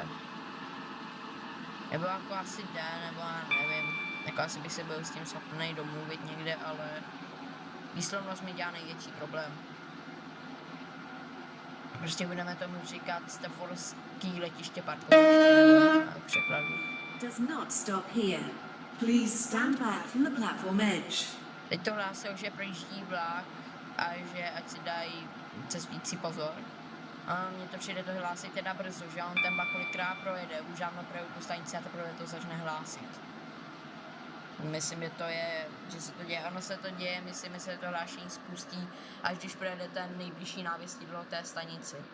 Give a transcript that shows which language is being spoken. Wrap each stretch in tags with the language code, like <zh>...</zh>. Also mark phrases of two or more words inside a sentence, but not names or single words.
<cs>Nebo jako asi jde, nebo já nevím. Jako asi bych se byl s tím schopný domluvit někde, ale výslovnost mi dělá největší problém. Prostě budeme tomu říkat Staffordský letiště parkoviště v překladu.</cs> <en>Does not stop here. Please stand back from the platform edge.</en> <cs>Teď to hlásil, že projíždí vlak a že ať si dají cestující pozor. A mně to přijde to hlásit teda brzo, že on ten vlak kolikrát projede, už dávno projel tu stanici a teprve to začne hlásit. Myslím, že se to děje, ono se to děje, myslím, že se to hlášení spustí, až když projede ten nejbližší návěstidlo té stanici.</cs>